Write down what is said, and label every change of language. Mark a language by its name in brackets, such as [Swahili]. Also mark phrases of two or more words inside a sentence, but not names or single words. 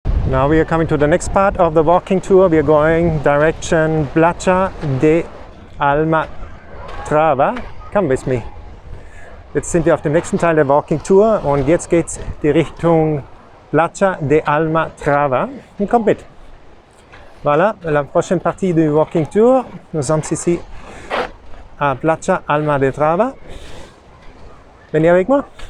[English] Now we are coming to the next part of the walking tour. We are going direction Platja de Almatrava. Come with me. [German] Jetzt sind wir auf dem nächsten Teil der [English] Walking Tour [German] und jetzt geht's die Richtung Platja de Almatrava. Und kommt mit. [French] Voilà, la prochaine partie du [English] Walking Tour. [French] Nous sommes ici à Platja Almatrava. Venez avec moi.